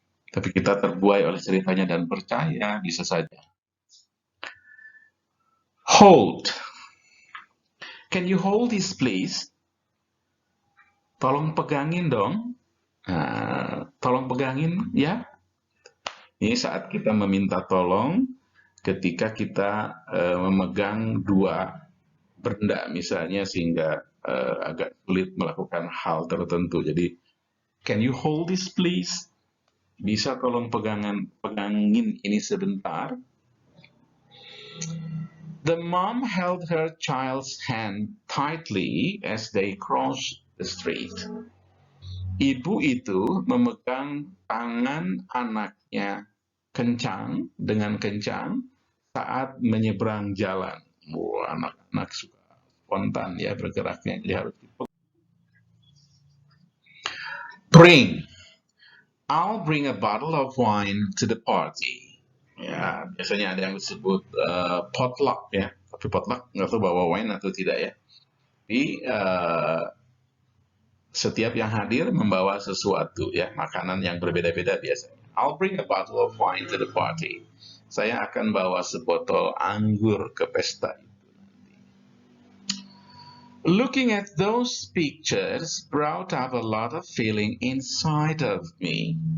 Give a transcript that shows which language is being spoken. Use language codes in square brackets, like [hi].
[id] Tapi kita terbuai oleh ceritanya dan percaya, bisa saja. [en] Hold. Can you hold this please? [id] Tolong pegangin dong. Tolong pegangin ya. Ini saat kita meminta tolong ketika kita memegang dua benda misalnya sehingga agak sulit melakukan hal tertentu. Jadi, [en] can you hold this please? [id] Bisa tolong pegangin ini sebentar. [en] The mom held her child's hand tightly as they crossed the street. [id] Ibu itu memegang tangan anaknya dengan kencang saat menyeberang jalan. Anak-anak suka spontan ya bergeraknya, jadi harus bring. [en] I'll bring a bottle of wine to the party. [id] Ya, biasanya ada yang disebut potluck ya, tapi potluck nggak tahu bawa wine atau tidak ya. Jadi setiap yang hadir membawa sesuatu ya, makanan yang berbeda-beda biasanya. [en] I'll bring a bottle of wine to the party. [id] Saya akan bawa sebotol anggur ke pesta itu. [en] Looking at those pictures brought up a lot of feeling inside of me.